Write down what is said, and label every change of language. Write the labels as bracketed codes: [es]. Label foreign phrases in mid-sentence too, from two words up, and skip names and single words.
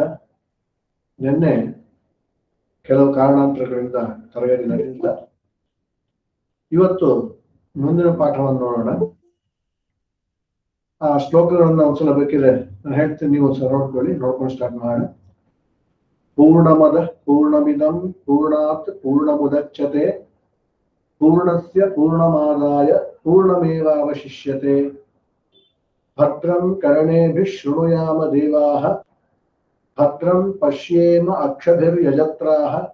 [kn] ನಿನ್ನೆ ಕೆಲವು ಕಾರಣಾಂತರಗಳಿಂದ ತರಗತಿ ನಡೆದಿಲ್ಲ. ಇವತ್ತು ಮುಂದಿನ ಪಾಠವನ್ನು ನೋಡೋಣ. ಆ ಶ್ಲೋಕಗಳನ್ನು ಒಂದ್ಸಲ ಬೇಕಿದ್ರೆ ನಾನು ಹೇಳ್ತೀನಿ, ನೀವು ಒಂದ್ಸಲ ನೋಡ್ಕೊಂಡು ಸ್ಟಾರ್ಟ್ ಮಾಡೋಣ. [sa] पूर्णमदः पूर्णमिदं पूर्णात् पूर्णमुदच्यते पूर्णस्य पूर्णमादाय पूर्णमेवावशिष्यते भद्रं कर्णेभिः शृणुयाम देवाः भद्रं पश्येम अक्षभिर्यजत्राः